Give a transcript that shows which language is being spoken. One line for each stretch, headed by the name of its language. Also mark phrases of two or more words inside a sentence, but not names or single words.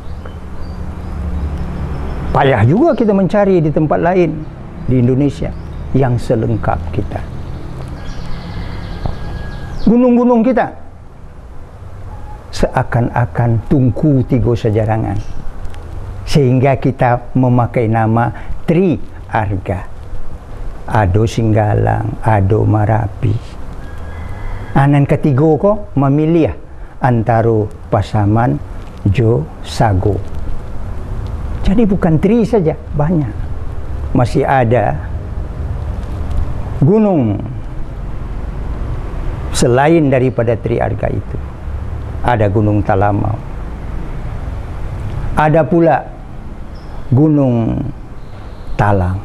Indonesian: Payah juga kita mencari di tempat lain di Indonesia yang selengkap kita. Gunung-gunung kita seakan-akan tungku tiga sejarangan, sehingga kita memakai nama Tri Arga.
Minangkabau: Ado Singgalang, Ado Marapi. Anan ketiga ko memilih antara Pasaman, Jo, Sago.
Indonesian: Jadi bukan Tri saja, banyak. Masih ada gunung selain daripada Tri Arga itu. Ada Gunung Talamau, ada pula Gunung Talang.